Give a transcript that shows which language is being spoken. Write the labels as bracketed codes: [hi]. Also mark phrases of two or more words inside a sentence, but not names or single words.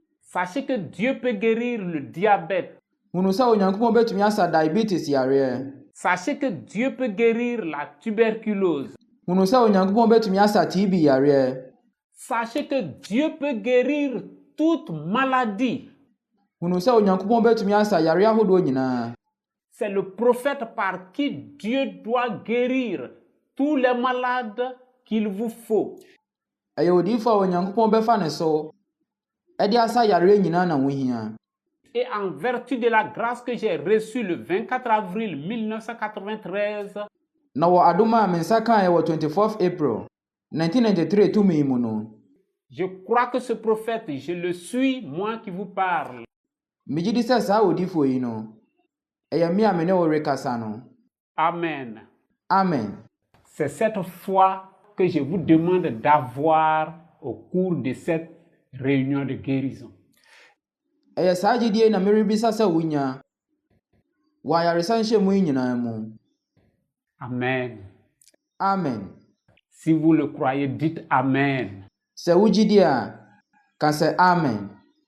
[fr] Sachez que Dieu peut guérir le diabète. [ak] Hunu sɛ Onyankopɔn betumi asa diabetes yareɛ. [fr] Sachez que Dieu peut guérir la tuberculose. [ak] Hunu sɛ Onyankopɔn betumi asa TB yareɛ. [fr] Sachez que Dieu peut guérir toute maladie. [ak] Hunu sɛ Onyankopɔn bɛtumi asa yare ahodoɔ nyinaa. [fr] C'est le prophète par qui Dieu doit guérir tous les malades qu'il vous faut. [ak] Ɛyɛ odiyifo a Onyankopɔn bɛfa ne so ɛde asa yare nyinaa na ho hia. [fr] Et en vertu de la grâce que j'ai reçue le 24 avril 1993, [ak] Na wɔ adom a me nsa kaeɛ wɔ 24th April 1993 tumi mu no, [fr] je crois que ce prophète, je le suis, moi qui vous parle. [ak] megye di sɛ saa odiyifo yi no ɛyɛ me a me ne wo rekasa no. [fr] Amen. [ak] Amen. [fr] C'est cette foi que je vous demande d'avoir au cours de cette réunion de guérison. [ak] Ɛyɛ saa gyidie na merebisa sɛ wonya wɔ ayaresa nhyɛmu yi nyinaa mu. [fr] Amen. [ak] Amen. [fr] Si vous le croyez, dites Amen. [ak] Sɛ wogye di a, ka sɛ Amen.